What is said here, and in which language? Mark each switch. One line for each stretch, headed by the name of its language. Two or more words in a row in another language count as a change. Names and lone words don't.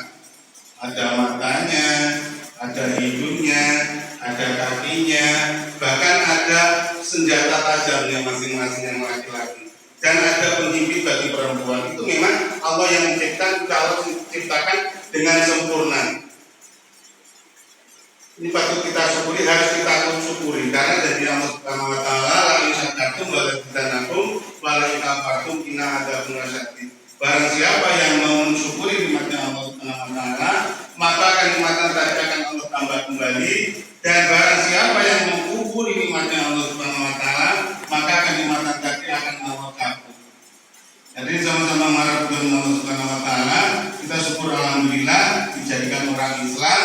Indonesian: Ada matanya, ada hidungnya, ada kakinya, bahkan ada senjata tajamnya masing-masing yang laki-laki. Dan ada penghibur bagi perempuan. Itu memang Allah yang menciptakan, kalau diciptakan dengan sempurna. Ini patut kita syukuri, harus kita syukuri. Karena dari
Arabic: الله سبحانه وتعالى, لئن شكرتم لأزيدنكم ولئن كفرتم إن عذابي لشديد.
Indonesian: Barang siapa yang mau mensyukuri nikmatnya
Arabic: الله سبحانه وتعالى,
Indonesian: maka kenikmatan tadi akan Allah tambah kembali. Dan barang siapa yang mengkufuri nikmatnya
Arabic: الله سبحانه وتعالى,
Indonesian: maka kenikmatan tadi akan Allah kabur. Jadi sama-sama mengharap kepada
Arabic: الله سبحانه وتعالى,
Indonesian: kita syukur alhamdulillah dijadikan orang Islam.